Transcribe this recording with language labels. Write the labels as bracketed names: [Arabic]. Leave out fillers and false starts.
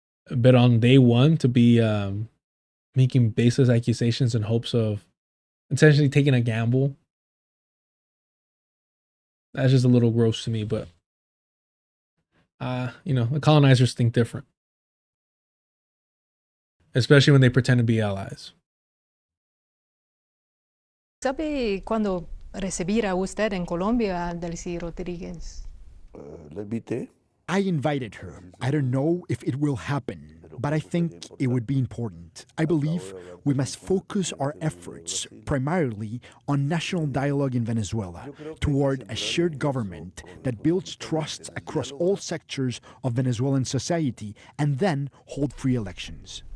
[English] But on day one, to be making baseless accusations in hopes of essentially taking a gamble, that's just a little gross to me. But, you know, the colonizers think different. Especially when they pretend to be allies. [Spanish] ¿Sabe cuándo recibirá usted en Colombia a Delcy Rodríguez? La invité. [English] I invited her. I don't know if it will happen, but I think it would be important. I believe we must focus our efforts primarily on national dialogue in Venezuela toward a shared government that builds trust across all sectors of Venezuelan society and then hold free elections.